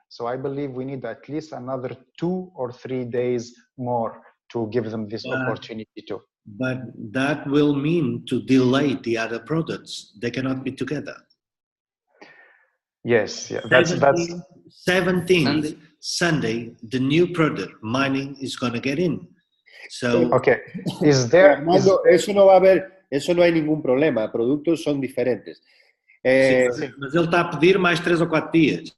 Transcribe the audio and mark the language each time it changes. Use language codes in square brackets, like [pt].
[en] So I believe we need at least another 2 or 3 days more to give them this opportunity too. But that will mean to delay the other products. They cannot be together. Yes, yeah, that's 17th Sunday, the new product mining is going to get in. So okay, is there? [es] Armando, eso no va a haber, eso no hay ningún problema. Productos son diferentes. [pt] Sim, mas ele está a pedir mais 3 ou 4 dias.